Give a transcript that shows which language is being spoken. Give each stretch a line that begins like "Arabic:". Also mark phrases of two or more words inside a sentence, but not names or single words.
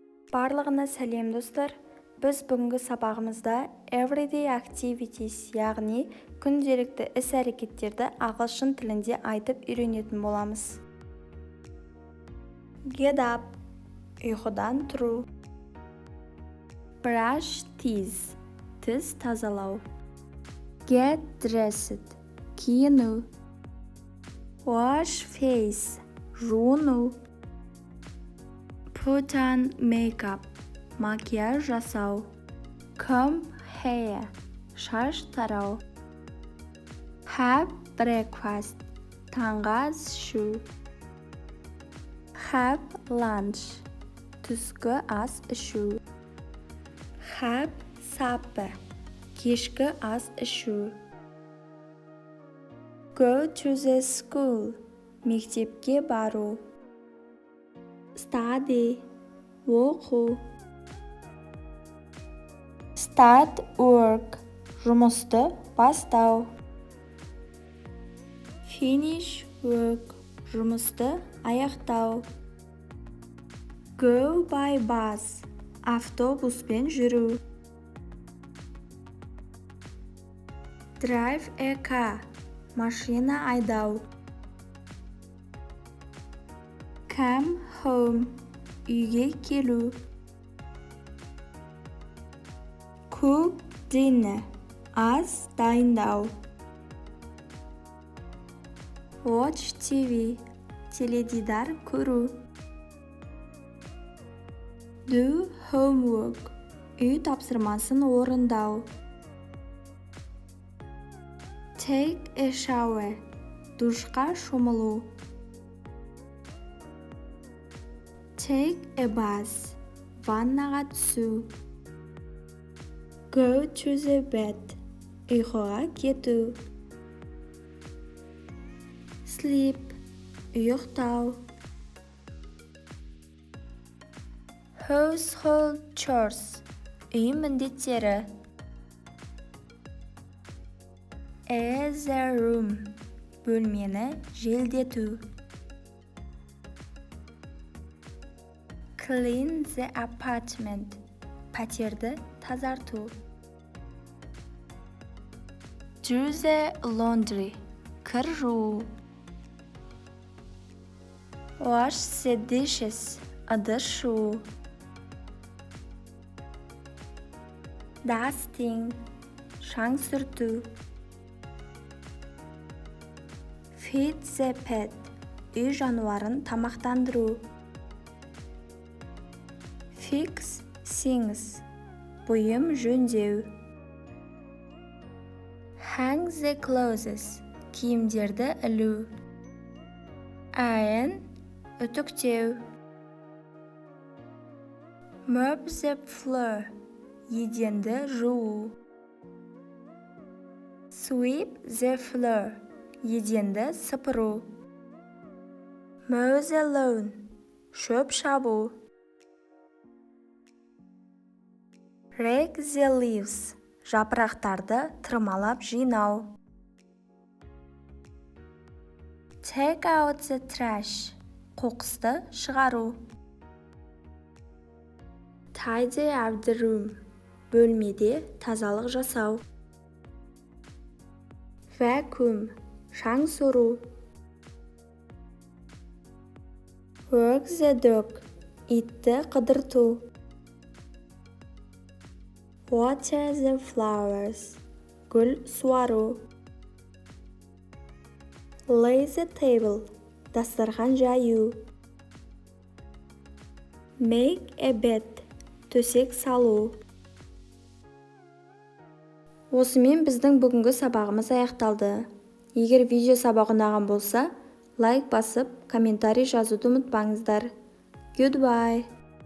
Kazakh: Барлығына сәлем достар. Біз бүгінгі сабағымызда
English: everyday activities,
Kazakh: яғни күнделікті іс-әрекеттерді ағылшын тілінде айтып үйренетін боламыз.
English: Get up,
Kazakh: ұйқыдан тұру.
English: Brush teeth,
Kazakh: тіс тазалау.
English: Get dressed, киіну. Wash face, жуыну. Put on makeup,
Kazakh: макияж жасау.
English: Comb hair,
Kazakh: шаш тарау.
English: Have breakfast,
Kazakh: таңғы ас ішу.
English: Have lunch,
Kazakh: түскі ас ішу.
English: Have supper,
Kazakh: кешкі ас ішу.
English: Go to the school,
Kazakh: мектепке бару.
English: Study, оқу. Start work,
Kazakh: жұмысты бастау.
English: Finish work,
Kazakh: жұмысты аяқтау.
English: Go by bus,
Kazakh: автобуспен жүру.
English: Drive a car,
Kazakh: машина айдау.
English: Come home,
Kazakh: үйге келу.
English: Cook dinner,
Kazakh: ас дайындау.
English: Watch TV,
Kazakh: теледидар көру.
English: Do homework,
Kazakh: үй тапсырмасын орындау.
English: Take a shower,
Kazakh: душқа шомылу.
English: Take a bath,
Kazakh: ваннаға түсу.
English: Go to the bed,
Kazakh: ұйқыға кету.
English: Sleep, ұйықтау. Household chores,
Kazakh: үй міндеттері.
English: As a room,
Kazakh: бөлмені желдету.
English: Clean the apartment,
Kazakh: пәтерді тазарту.
English: Do the laundry,
Kazakh: кір жуу.
English: Wash the dishes,
Kazakh: ыдыс жуу. Dusting, шаң сүрту.
English: Feed the pet,
Kazakh: үй жануарын тамақтандыру.
English: Fix things,
Kazakh: бұйым жөндеу.
English: Hang the clothes,
Kazakh: киімдерді ілу.
English: Iron, үтіктеу. Mop the floor,
Kazakh: еденді жуу.
English: Sweep the floor,
Kazakh: еденді сыпыру.
English: Mow the lawn,
Kazakh: шөп шабу.
English: Rake the leaves,
Kazakh: жапырақтарды тырмалап жинау.
English: Take out the trash,
Kazakh: қоқысты шығару.
English: Tidy up the room,
Kazakh: бөлмеде тазалық жасау. Vacuum, шаң сору.
English: Work the dog,
Kazakh: итті қыдырту.
English: Water the flowers,
Kazakh: гүл суару.
English: Lay the table,
Kazakh: дастархан жаю.
English: Make a bed,
Kazakh: төсек салу. Осымен біздің бүгінгі сабағымыз аяқталды. Егер видео сабағы ұнаған болса, лайк басып, комментарий жазуды ұмытпаңыздар.
English: Goodbye.